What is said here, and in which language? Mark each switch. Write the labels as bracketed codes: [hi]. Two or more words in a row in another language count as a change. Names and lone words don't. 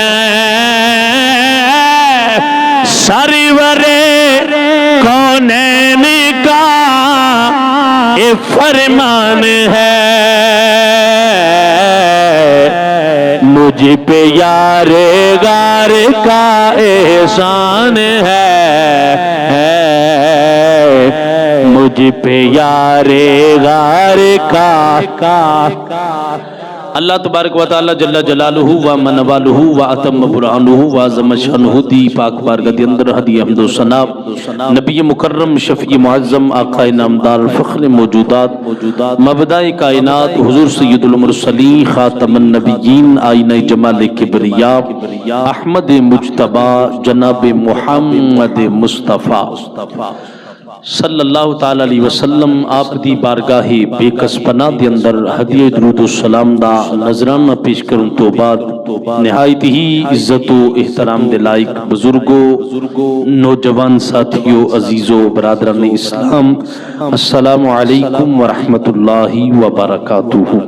[ur] سرور کونین کا یہ فرمان ہے، مجھ پہ یار غار کا احسان ہے، مجھ پہ یار غار کا۔ [ar] اللہ تبارک و تعالی جل جلالہ و من والہ و اتم برہانہ و عظم شانہ [pa] دی پاک بارگاہ دے اندر ہدیہ حمد و ثنا نبی مکرم شفیع معظم آقا نامدار فخر موجودات مبدأ کائنات حضور سید المرسلین خاتم النبیین آئینہ جمال کبریا احمد مجتبی جناب محمد مصطفیٰ [ar] صلی اللہ تعالی علیہ وسلم [pa] آپ دی بارگاہ بے کس پناہ دے اندر ہدیہ درود و سلام دا نظرانہ پیش کروں تو بعد نہایت ہی عزت و احترام دے لائق بزرگوں، نوجوان ساتھیوں، عزیزوں، برادران اسلام، [ar] السلام علیکم ورحمت اللہ وبرکاتہ۔